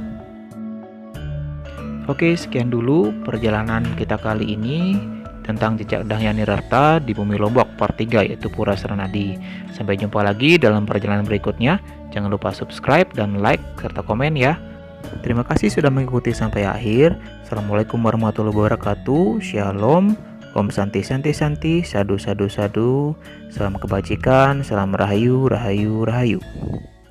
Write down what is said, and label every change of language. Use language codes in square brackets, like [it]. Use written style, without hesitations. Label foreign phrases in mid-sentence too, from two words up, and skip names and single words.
[id] Oke, sekian dulu perjalanan kita kali ini tentang jejak Dang Yani Nirarta di bumi Lombok part 3 yaitu Pura Suranadi. Sampai jumpa lagi dalam perjalanan berikutnya. Jangan lupa subscribe dan like serta komen ya. [ar] Terima kasih sudah mengikuti sampai akhir. السلام عليكم ورحمة الله وبركاته. [id] Shalom. [sa] ॐ शान्तिः शान्तिः शान्तिः। साधु साधु साधु. [id] Salam kebajikan. Salam rahayu rahayu rahayu.